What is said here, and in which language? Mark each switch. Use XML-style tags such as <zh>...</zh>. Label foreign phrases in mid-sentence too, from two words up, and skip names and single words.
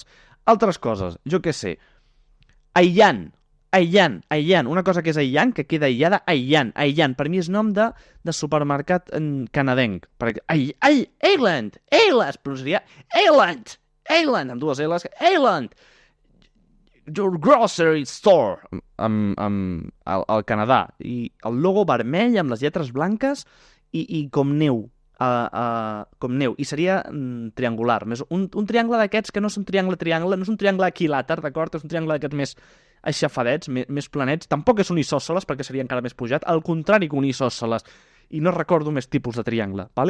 <ca>Altres coses, jo què sé, Aillan, una cosa que és aïllant, que queda aïllada, aïllant, per mi és nom de supermercat canadenc. Ailland, es pronunciaria Ailland, amb 2 L's, Ailland,</ca> <en>your grocery store,</en> <ca>al Canadà, i el logo vermell amb les lletres blanques i com neu, i seria triangular, un triangle d'aquests que no és un triangle, no és un triangle equilàter, d'acord? És un triangle d'aquests més aixafadets, més planets. Tampoc és un isòsceles, perquè seria encara més pujat, al contrari que un isòsceles, i no recordo més tipus de triangle, vale?</ca>